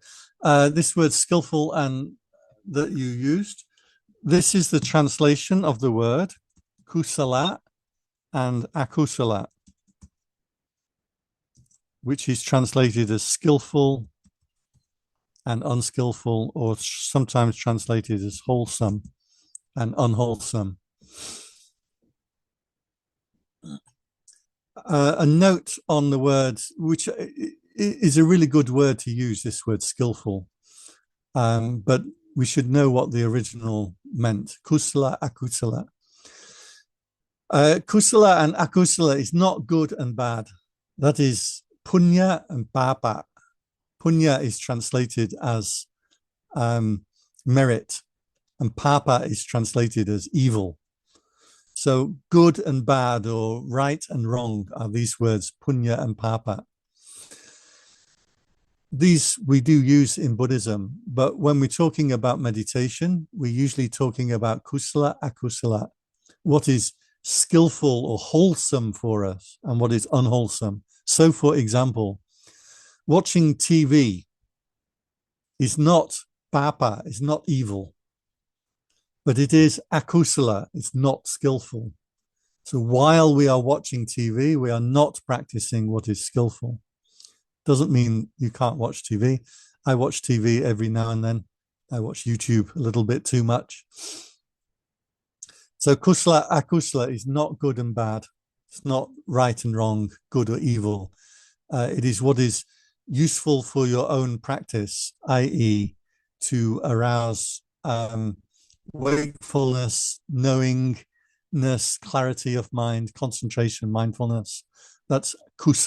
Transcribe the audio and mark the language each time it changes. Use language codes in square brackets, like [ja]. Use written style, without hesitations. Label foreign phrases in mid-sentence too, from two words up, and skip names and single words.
[en] This word skillful and that you used, this is the translation of the word kusala and akusala, which is translated as skillful and unskillful, or sometimes translated as wholesome and unwholesome. A note on the word, which is a really good word to use, this word skillful, but we should know what the original meant. [pi] Kusala, akusala. [en] Kusala and akusala is not good and bad. That is punya and papa. Punya is translated as merit, and papa is translated as evil. So good and bad, or right and wrong, are these words, punya and papa. These we do use in Buddhism, but when we're talking about meditation, we're usually talking about [pi] kusala, akusala, [en] what is skillful or wholesome for us and what is unwholesome. So, for example, watching TV is not papa, it's not evil, but it is akusala, it's not skillful. So while we are watching TV, we are not practicing what is skillful. Doesn't mean you can't watch TV. I watch TV every now and then. I watch YouTube a little bit too much. So [pi] kusala, akusala [en] is not good and bad. It's not right and wrong, good or evil. It is what is useful for your own practice, i.e. to arouse wakefulness, knowingness, clarity of mind, concentration, mindfulness.